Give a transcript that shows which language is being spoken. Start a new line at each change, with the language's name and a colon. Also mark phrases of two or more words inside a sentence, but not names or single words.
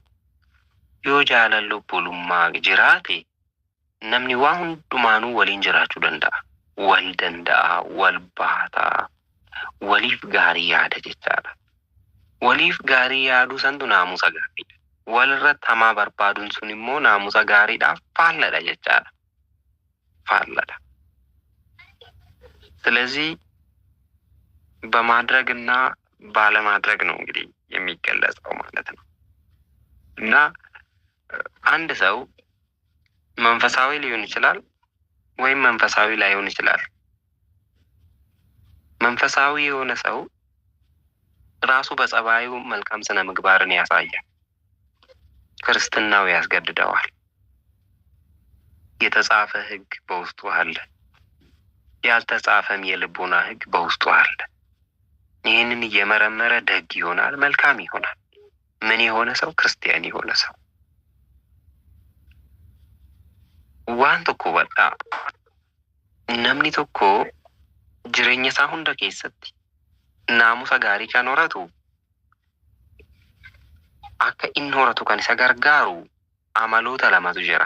Oromo: Yoo jaalala obbolummaa jiraate namni waan hundumaanuu waliin jiraachuu danda'a. Wal danda'a, wal baataa, waliif gaarii yaada jechaadha. Waliif gaarii yaaduu santu naamusa gaariidha. Walirratti hamaa barbaaduun sun immoo naamusa gaariidhaaf faalladha jechaadha. Faalladha.
Amharic: ስለዚህ በማድረግና ባለማድረግ ነው እንግዲህ የሚገለጸው ማለት ነው። እና አንድ ሰው መንፈሳዊ ሊሆን ይችላል ወይም መንፈሳዊ ላይሆን ይችላል። መንፈሳዊ የሆነ ሰው ራሱ በጸባዩ መልካም ስነ ምግባርን ያሳያል። ክርስትናው ያስገድደዋል። የተጻፈ ሕግ በውስጡ አለ። ያልተጻፈም የልቦና ሕግ በውስጡ አለ። ይህንን እየመረመረ ደግ ይሆናል፣ መልካም ይሆናል። ምን የሆነ ሰው? ክርስቲያን የሆነ ሰው።
Oromo: waan tokko badha namni tokko jireenya isaa hunda keessatti naamusa gaarii kan horatu akka inni horatu kan isa gargaaru amaloota lamatu jira.